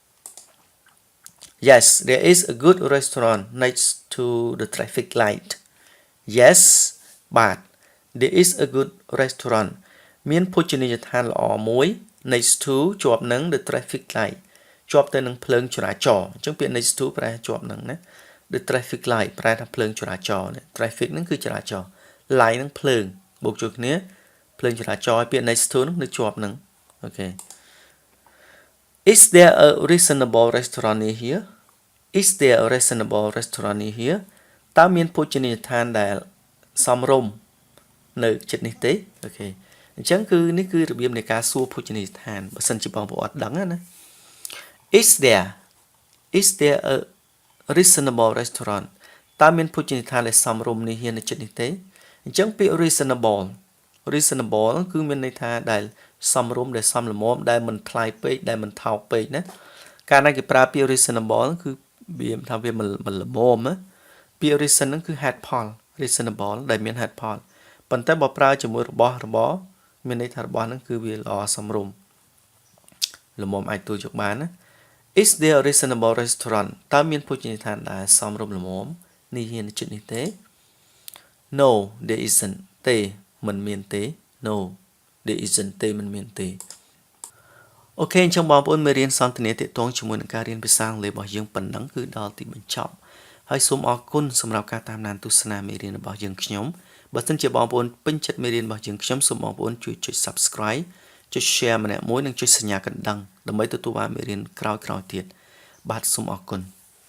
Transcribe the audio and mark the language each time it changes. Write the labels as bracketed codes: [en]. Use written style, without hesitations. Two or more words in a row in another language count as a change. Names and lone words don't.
[en] Yes there is a good restaurant next to the traffic light Yes but there is a good restaurant [km] មានភោជនីយដ្ឋានល្អមួយ [en] next to [km] ជាប់នឹង [en] the traffic light [km] ជាប់ទៅនឹងភ្លើងចរាចរណ៍អញ្ចឹងពាក្យ [en] next to [km] ប្រែជាប់នឹងណា [en] the traffic light [km] ប្រែថាភ្លើងចរាចរណ៍ traffic ហ្នឹងគឺចរាចរណ៍ light ហ្នឹងភ្លើងបូកជួយគ្នាភ្លើងចរាចរណ៍ពាក្យ [en] next to [km] នោះនៅជាប់នឹងអូខេ [en] Is there a reasonable restaurant near here Is there a reasonable restaurant near here [km] តើមានភោជនីយដ្ឋានដែលសមរម្យនៅជិតនេះទេអូខេអញ្ចឹងគឺនេះគឺរបៀបនៃការសួរភោជនីយដ្ឋានបើសិនជាបងប្អូនអត់ដឹងណា [en] Is there a reasonable restaurant [km] តើមានភោជនីយដ្ឋានដែលសមរម្យនេះនៅជិតនេះទេអញ្ចឹងពាក្យ reasonable គឺមានន័យថាដែលសមរម្យដែលសមល្មមដែលមិនថ្លៃពេកដែលមិនថោកពេកណាកាលណាគេប្រើពាក្យ reasonable គឺវាថាវាមិនល្មមណាពាក្យ reason ហ្នឹងគឺហេតុផល reasonable ដែលមានហេតុផលប៉ុន្តែបើប្រើជាមួយរបស់របរមានន័យថារបស់ហ្នឹងគឺ វាល្អសមរម្យល្មមអាចទូយកបានណា [en] Is there a reasonable restaurant [km] តើមានភោជនីយដ្ឋានដែលសមរម្យល្មមនេះ ហ៊ានជិតនេះទេ [en] No there isn't [km] ទេមិនមានទេ [en] No there isn't [km] ទេមិនមានទេអូខេអញ្ចឹងបងប្អូនមេរៀនសន្ទនាទាក់ទងជាមួយនឹងការរៀនភាសាអង់គ្លេសរបស់យើងប៉ុណ្ណឹងគឺដល់ទីបញ្ចប់ហើយសូមអរគុណសម្រាប់ការតាមដានទស្សនាមេរៀនរបស់យើងខ្ញុំបើសិនជាបងប្អូនពេញចិត្តមេរៀនរបស់យើងខ្ញុំសូមបងប្អូនជួយចុច Subscribe ចុច Share ម្នាក់មួយនិងចុចសញ្ញាកណ្ដឹងដើម្បីទទួលបានមេរៀនក្រោយៗទៀតបាទសូមអរគុណ